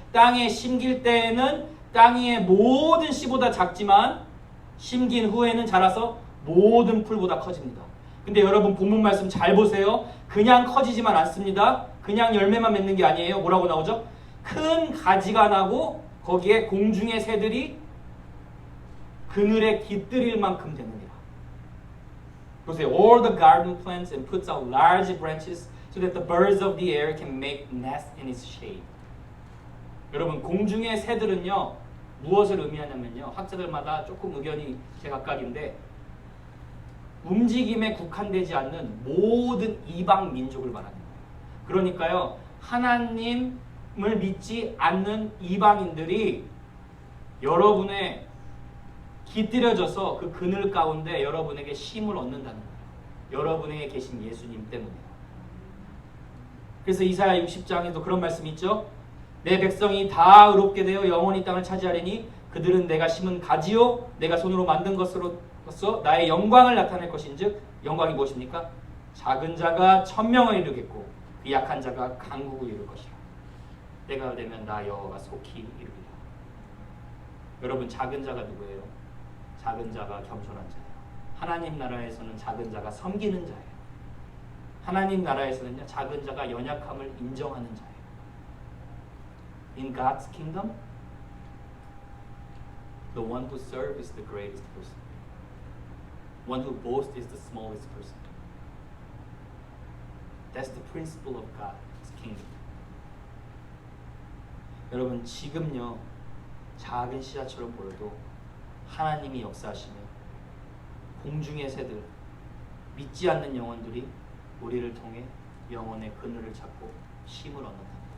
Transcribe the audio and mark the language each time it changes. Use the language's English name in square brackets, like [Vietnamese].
[Korean] 땅에 심길 때에는 땅의 모든 씨보다 작지만 심긴 후에는 자라서 모든 풀보다 커집니다. 근데 여러분 본문 말씀 잘 보세요. 그냥 커지지만 않습니다. 그냥 열매만 맺는 게 아니에요. 뭐라고 나오죠? 큰 가지가 나고 거기에 공중의 새들이 그늘에 깃들일 만큼 되느니라. 보세요. [English] All the garden plants and puts out large branches so that the birds of the air can make nests in its shade. [Korean] 여러분 공중의 새들은요 무엇을 의미하냐면요 학자들마다 조금 의견이 제각각인데 움직임에 국한되지 않는 모든 이방 민족을 말하는 거예요. 그러니까요 하나님을 믿지 않는 이방인들이 여러분의 깃들여져서 그 그늘 가운데 여러분에게 쉼을 얻는다는 거예요. 여러분에게 계신 예수님 때문에요. 그래서 이사야 60장에도 그런 말씀이 있죠. 내 백성이 다 의롭게 되어 영원히 땅을 차지하리니 그들은 내가 심은 가지요 내가 손으로 만든 것으로서 나의 영광을 나타낼 것인즉 영광이 무엇입니까? 작은 자가 천명을 이루겠고 그 약한 자가 강국을 이룰 것이라. 때가 되면 나 여호와가 속히 이루리라. 여러분 작은 자가 누구예요? 작은 자가 겸손한 자예요. 하나님 나라에서는 작은 자가 섬기는 자예요. 하나님 나라에서는요 작은 자가 연약함을 인정하는 자예요. [English] In God's kingdom, the one who serves is the greatest person. One who boasts is the smallest person. That's the principle of God's kingdom. [Korean] 여러분 지금요 작은 씨앗처럼 보여도 하나님이 역사하시면 공중의 새들, 믿지 않는 영혼들이 우리를 통해 영혼의 그늘을 찾고 쉼을 얻는다.